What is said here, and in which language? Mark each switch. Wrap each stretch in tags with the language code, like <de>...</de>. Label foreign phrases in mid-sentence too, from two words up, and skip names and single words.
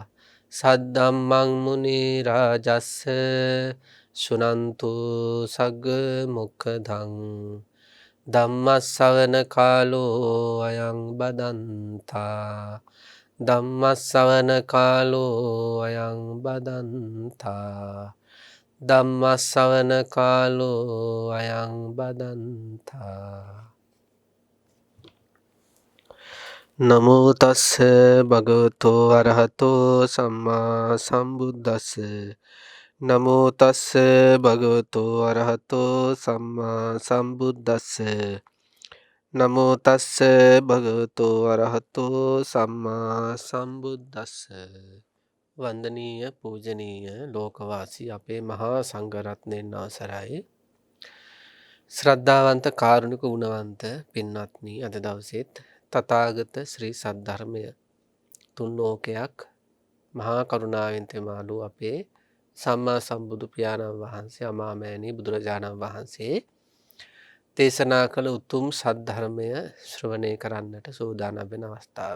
<pi>සද්දම්මං මුනි රාජස්ස සුනන්තු සග්ග මොක්ඛදං ධම්මස්සවන කාලෝ අයං බදන්තා ධම්මස්සවන කාලෝ අයං බදන්තා ධම්මස්සවන කාලෝ අයං බදන්තා. නමෝ තස්ස භගවතෝ අරහතෝ සම්මා සම්බුද්දස්ස. නමෝ තස්ස භගවතෝ අරහතෝ සම්මා සම්බුද්දස්ස. නමෝ තස්ස භගවතෝ අරහතෝ සම්මා සම්බුද්දස්ස.</pi> <si>වන්දනීය පූජනීය ලෝකවාසී අපේ මහා සංඝරත්නයන් අවසරයි. ශ්‍රද්ධාවන්ත කාරුණික ගුණවන්ත පින්වත්නි, අද දවසේත් තථාගත ශ්‍රී සද්ධර්මය තුන් ලෝකයක් මහා කරුණාවෙන් තෙමාලු අපේ සම්මා සම්බුදු පියාණන් වහන්සේ අමාමෑණී බුදුරජාණන් වහන්සේ දේශනා කළ උතුම් සද්ධර්මය ශ්‍රවණය කරන්නට සූදානම් වෙන අවස්ථාව.</si>